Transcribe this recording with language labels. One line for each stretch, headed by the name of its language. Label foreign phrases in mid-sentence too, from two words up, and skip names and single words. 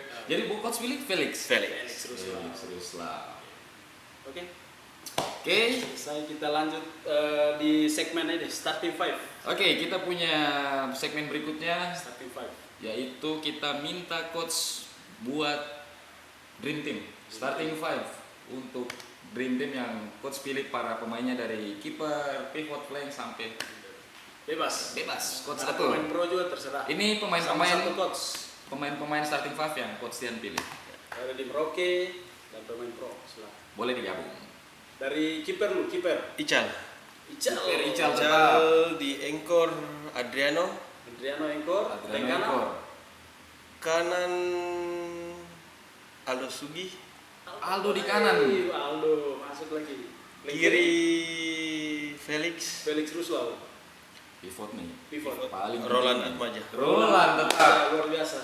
Indonesian: Jadi Bu Coach pilih Felix. Felix Ruslau. Felix Ruslau. Oke. Oke. Saya kita lanjut di segmen ini
English: starting five.
Indonesian: Oke, kita punya segmen berikutnya,
English: Starting five.
Indonesian: yaitu kita minta coach buat
English: dream team, starting five
Indonesian: untuk
English: dream team
Indonesian: yang coach pilih para pemainnya dari kiper, pivot, flank sampai Bebas. coach Ada atur. pemain pro juga terserah. Ini Sama satu coach. pemain
English: starting five
Indonesian: yang coach Tian pilih. Ada di Merauke dan pemain pro. Silakan. Boleh digabung. Dari kiper lu, kiper. Ical. Ical. Ical. Ical di Engkor Adriano. Adriano Engkor. Adriano Tengah kanan. Engkor. Kanan Aldo Sugi. Aldo di kanan. Aldo masuk lagi. Kiri Felix. Felix Ruslau. Pivot nih. Pivot. Paling Roland penting. Atmaja. Roland tetap. Ah, luar biasa.